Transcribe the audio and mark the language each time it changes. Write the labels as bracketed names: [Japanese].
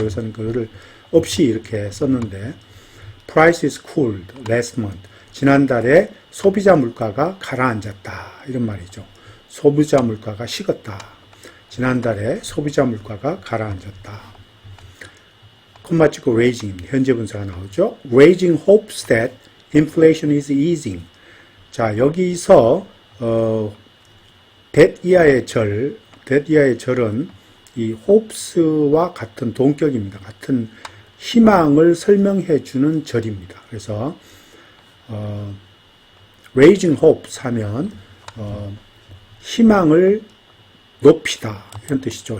[Korean] 여기서는 그거를 없이 이렇게 썼는데 [English] price is cooled last month. [Korean] 지난달에 소비자 물가가 가라앉았다 이런 말이죠. 소비자 물가가 식었다. 지난달에 소비자 물가가 가라앉았다. 콤마 찍고 raising입니다. 현재 분사가 나오죠. [English] Raising hopes that inflation is easing. [Korean] 자, 여기서 that 이하의 절은 이 hopes와 같은 동격입니다. 같은 희망을 설명해 주는 절입니다. 그래서 raising hopes 하면 희망을 높이다 이런 뜻이죠.